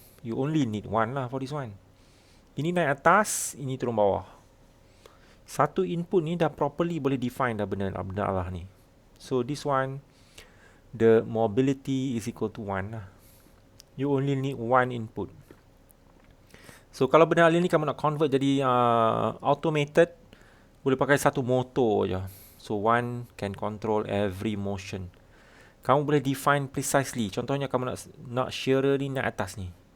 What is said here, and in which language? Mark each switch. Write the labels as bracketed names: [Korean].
[English] You only need one lah for this one. [Malay] Ini naik atas, ini turun bawah. Satu input ni dah properly boleh define dah benda Allah ni. [English] So this one, the mobility is equal to 1 lah. You only need one input. [Malay] So kalau benda ni kamu nak convert jadi automated, boleh pakai satu motor je. [English] So one can control every motion. [Malay] Kamu boleh define precisely. Contohnya kamu nak shearer ni naik atas ni.